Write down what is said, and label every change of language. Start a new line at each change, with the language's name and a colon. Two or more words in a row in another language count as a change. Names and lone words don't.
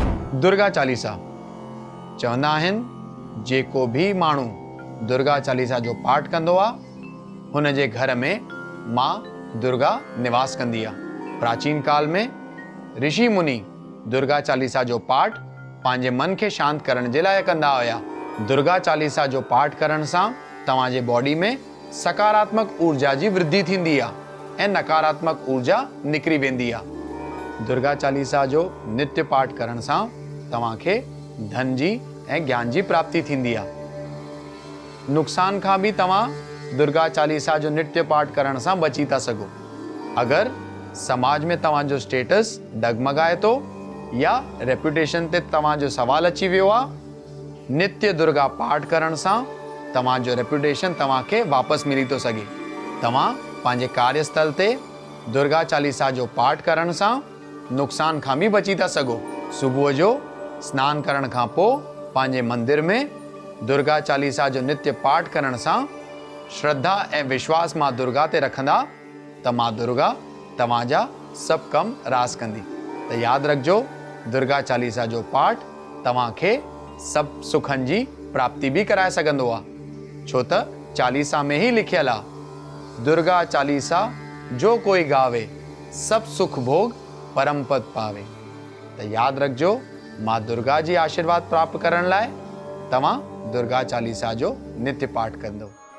Sindhi: दुर्गा चालीसा चवंदा आहिनि जेको भी माण्हू दुर्गा चालीसा जो पाठ कंदो आहे हुन जे घर में मां दुर्गा निवास कंदी आहे। प्राचीन काल में ऋषि मुनि दुर्गा चालीसा जो पाठ पंहिंजे मन खे शांत करण जे लाइ कंदा हुया। दुर्गा चालीसा जो पाठ करण सां तव्हांजे बॉडी में सकारात्मक ऊर्जा जी वृद्धि थींदी आहे ऐं नकारात्मक ऊर्जा निकिरी वेंदी आहे। दुर्गा चालीसा जो नित्य पाठ करण सां तव्हांखे धन जी ऐं ज्ञान जी प्राप्ति थींदी आहे। नुक़सान खां बि तव्हां दुर्गा चालीसा जो नित्य पाठ करण सां बची था सघो। अगरि समाज में तव्हांजो स्टेटस डगमगाए थो या रेपुटेशन ते तव्हांजो सवाल अची वियो आहे, नित्य दुर्गा पाठ करण सां तव्हांजो रेपुटेशन तव्हांखे वापसि मिली थो सघे। तव्हां पंहिंजे कार्यस्थल ते दुर्गा चालीसा जो पाठ करण सां नुक़सान खां बि बची था सघो। सुबुह जो स्नान करण खां पोइ पंहिंजे मंदिर में दुर्गा चालीसा जो नित्य पाठ करण सां श्रद्धा ऐं विश्वास मां दुर्गा ते रखंदा त मां दुर्गा तव्हांजा सभु कम रास कंदी। त यादि रखिजो, दुर्गा चालीसा जो पाठ तव्हांखे सभु सुखनि जी प्राप्ति बि कराए सघंदो आहे। छो त चालीसा में ही लिखियल आहे,
Hindi: दुर्गा चालीसा जो कोई गावे सब सुख भोग परम पद पावे।
Sindhi: त यादि रखिजो, मां दुर्गा जी आशीर्वाद प्राप्त करण लाइ तव्हां दुर्गा चालीसा जो नित्य पाठ कंदो।